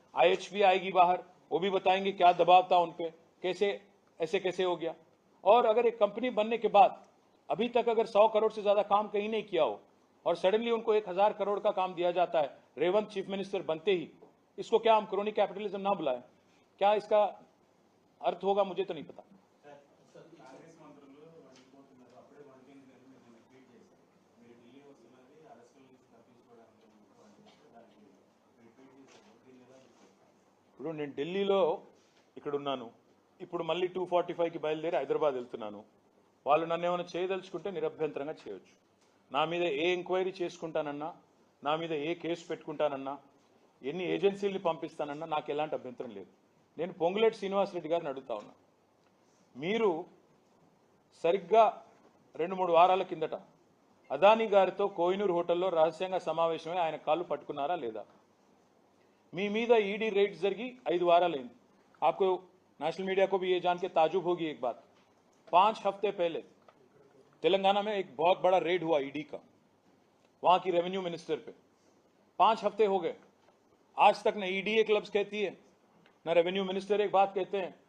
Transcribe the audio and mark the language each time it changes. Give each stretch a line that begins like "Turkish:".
Hindi: IHB आएगी बाहर, वो भी बताएंगे क्या दबाव था उन पे, कैसे ऐसे कैसे हो गया. और अगर एक कंपनी बनने के बाद अभी तक अगर 100 करोड़ से ज्यादा काम कहीं नहीं किया हो और सडनली उनको 1000 करोड़ का काम दिया जाता है रेवंत चीफ मिनिस्टर बनते ही, इसको क्या हम क्रोनी कैपिटलिज्म ना बुलाएं? क्या इसका अर्थ होगा? मुझे तो नहीं पता.
Telugu: కాంగ్రెస్ మంత్రులు వెళ్ళిపోతున్నారు, అప్పుడే వంటింగ్ మీరు ట్వీట్ చేశారు, మీరు ఢిల్లీ వస్తున్నది అరెస్టుల నుంచి తప్పించుకోవడానికి దానికి మీరు ట్వీట్ చేశారు, దీన్ని ఎలా చూస్తారు? ఇప్పుడు నేను ఢిల్లీలో ఇక్కడ ఉన్నాను, ఇప్పుడు మళ్ళీ 245కి బయలుదేరి హైదరాబాద్ వెళ్తున్నాను. వాళ్ళు నన్ను ఏమైనా చేయదలుచుకుంటే నిరభ్యంతరంగా చేయొచ్చు. నా మీద ఏ ఎంక్వైరీ చేసుకుంటానన్నా, నా మీద ఏ కేసు పెట్టుకుంటానన్నా, ఎన్ని ఏజెన్సీల్ని పంపిస్తానన్నా నాకు ఎలాంటి అభ్యంతరం లేదు. నేను పొంగులేటి శ్రీనివాసరెడ్డి గారిని అడుగుతా ఉన్నా, మీరు సరిగ్గా 2-3 వారాల కిందట అదానీ గారితో కోహినూర్ హోటల్లో రహస్యంగా సమావేశమై ఆయన కాళ్ళు పట్టుకున్నారా లేదా? మీ మీద ఈడీ రేడ్స్ జరిగి 5 వారాలైంది.
Hindi: आपको नेशनल मीडिया को भी ये जान के ताजुब होगी एक बात, 5 हफ्ते पहले तेलंगाना में एक बहुत बड़ा रेड हुआ ईडी का, वहां की रेवेन्यू मिनिस्टर पे. 5 हफ्ते हो गए, आज तक न ईडी एक लफ्ज कहती है, न रेवेन्यू मिनिस्टर एक बात कहते हैं.